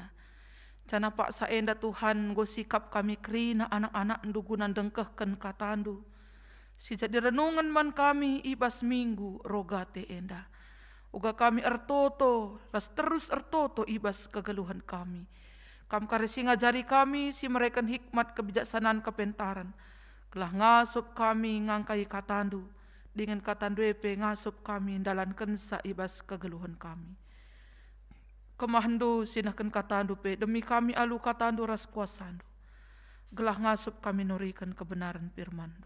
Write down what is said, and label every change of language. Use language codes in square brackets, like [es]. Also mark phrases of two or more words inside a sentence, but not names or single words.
[btx] Cana pak saenda Tuhan go sikap kami kerina anak-anak ndu gunan dengkehken katandu. Si jadi renungan man kami ibas minggu rogate enda. Uga kami ertoto, ras terus ertoto ibas kegeluhan kami. Kam karisi ngajari kami si mereka hikmat kebijaksanaan kepentaran. Kelah ngasup kami ngangkai katandu. Dengan katandu ngasup kami dalankan saibas kegeluhan kami. Kemahandu sinahkan katandu demi kami alu katandu ras kuasandu. Gelah ngasup kami nurikan kebenaran firmandu.